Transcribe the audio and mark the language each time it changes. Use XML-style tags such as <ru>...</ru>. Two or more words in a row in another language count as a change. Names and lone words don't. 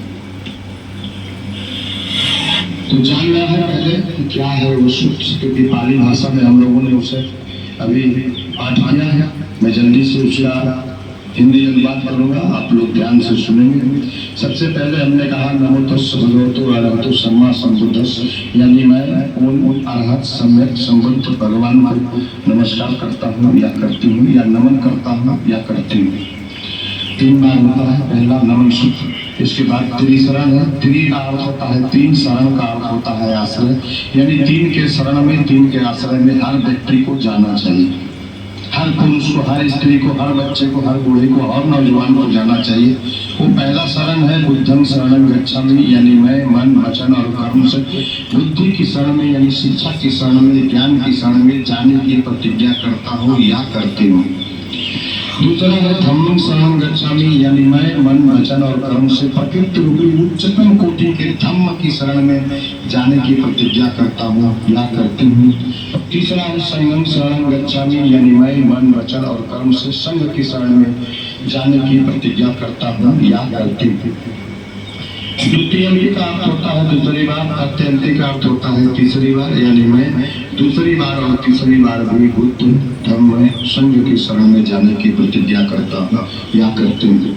<hi>तो जानना है पहले कि क्या है वो सूत्र, क्योंकि पाली भाषा में हम लोगों ने उसे अभी पाठ किया है। मैं जल्दी से उसका हिंदी अनुवाद करूंगा, आप लोग ध्यान से सुनेंगे। सबसे पहले हमने कहा</hi> <pi>नमो तस्स भगवतो अरहतो सम्मा सम्बुद्धस्स,</pi> <hi>यानी मैं उन अरहत सम्यक संबुद्ध भगवान को नमस्कार करता हूँ या करती हूँ, या नमन करता हूँ या करती हूँ। 3 बार होता है। पहला नमन सूत्र, इसके बाद त्रिशरण है। त्रि का अर्थ होता है 3, शरण का अर्थ होता है आश्रय, यानी 3 के शरण में, 3 के आश्रय में हर व्यक्ति को जाना चाहिए। हर पुरुष को, हर स्त्री को, हर बच्चे को, हर बूढ़े को, हर नौजवान को जाना चाहिए। वो पहला शरण है</hi> <pi>बुद्धं शरणं गच्छामि,</pi> <hi>यानी मैं मन वचन और कर्म से बुद्धि की शरण में, यानी शिक्षा की शरण में, ज्ञान की शरण में जाने की प्रतिज्ञा करता हूँ या करती हूँ। दूसरा है</hi> <pi>धम्मं शरणं गच्छामि,</pi> <hi>यानी मैं मन वचन और कर्म से प्रकृति रूपी उच्चतम कोटि के धम्म की शरण में जाने की प्रतिज्ञा करता हूँ या करती हूँ। तीसरा है</hi> <pi>संघं शरणं गच्छामि,</pi> <hi>यानी मैं मन वचन और कर्म से संघ की शरण में जाने की प्रतिज्ञा करता हूँ या करती हूँ। द्वितीय का अर्थ होता है दूसरी बार, अत्यंतिक का अर्थ होता है तीसरी बार, यानी मैं दूसरी बार और तीसरी बार भी बुद्ध धर्म संघ की शरण में जाने की प्रतिज्ञा करता हूँ या करती हूँ।</hi>